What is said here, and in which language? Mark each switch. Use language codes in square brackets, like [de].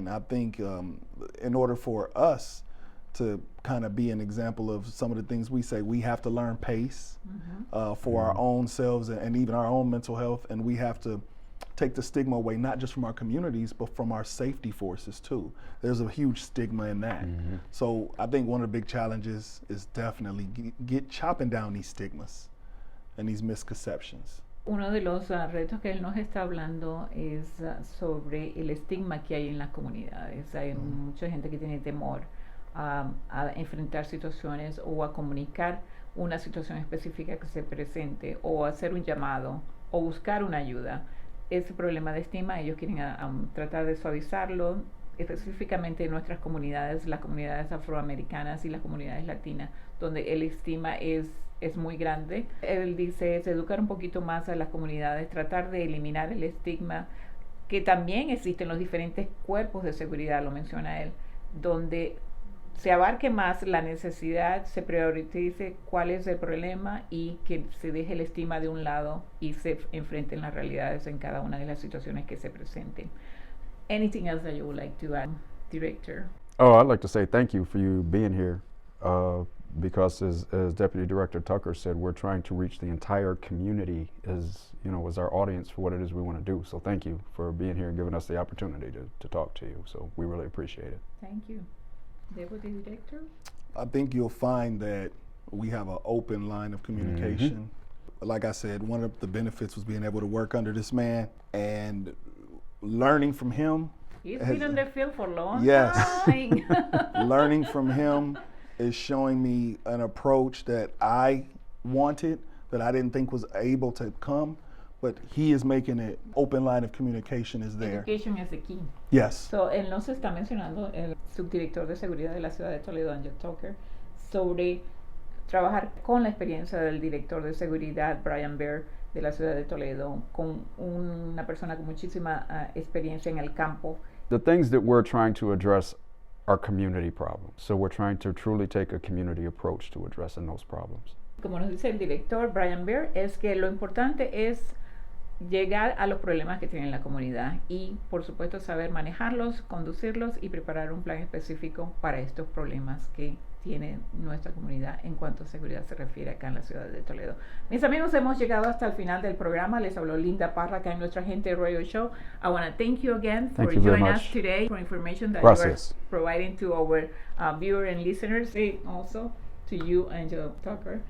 [en] And I think in order for us to kind of be an example of some of the things we say, we have to learn pace for our own selves and even our own mental health, and we have to take the stigma away, not just from our communities, but from our safety forces too. There's a huge stigma in that. So I think one of the big challenges is definitely get chopping down these stigmas and these misconceptions. [es] Uno de los retos que él nos está hablando es sobre el estigma que hay en las comunidades. Hay mucha gente que tiene temor a enfrentar situaciones o a comunicar una situación específica que se presente o hacer un llamado o buscar una ayuda. Ese problema de estigma ellos quieren tratar de suavizarlo, específicamente en nuestras comunidades, las comunidades afroamericanas y las comunidades latinas, donde el estigma es muy grande. Él dice es educar un poquito más a las comunidades, tratar de eliminar el estigma que también existe en los diferentes cuerpos de seguridad, lo menciona él, donde se abarque más la necesidad, se priorice cuál es el problema y que se deje el estigma de un lado y se enfrenten las realidades en cada una de las situaciones que se presenten. [en] Anything else that you would like to add, Director? Oh, I'd like to say thank you for you being here. because as Deputy Director Tucker said, we're trying to reach the entire community as our audience for what it is we want to do. So thank you for being here and giving us the opportunity to talk to you. So we really appreciate it. Thank you. Deputy Director? I think you'll find that we have an open line of communication. Like I said, one of the benefits was being able to work under this man and learning from him. He's been in the field for a long Yes. time. Learning from him is showing me an approach that I wanted, that I didn't think was able to come, but he is making it. Open line of communication is there. Education is the key. Yes. [es] So, él nos está mencionando, el subdirector de seguridad de la ciudad de Toledo, Angel Tucker, sobre trabajar con la experiencia del director de seguridad, Brian Byrd, de la ciudad de Toledo, con una persona con muchísima experiencia en el campo. [en] The things that we're trying to address are community problems. So we're trying to truly take a community approach to addressing those problems. [es] Como nos dice el director Brian Byrd, es que lo importante es llegar a los problemas que tiene la comunidad y, por supuesto, saber manejarlos, conducirlos y preparar un plan específico para estos problemas que tiene nuestra comunidad en cuanto a seguridad se refiere acá en la ciudad de Toledo. Mis amigos, hemos llegado hasta el final del programa. Les habló Linda Parra acá en nuestra Gente Radio Show. [en] I want to thank you again for joining us today, for information that [es] Gracias. [en] you are providing to our viewers and listeners. And also to you, Angel Tucker.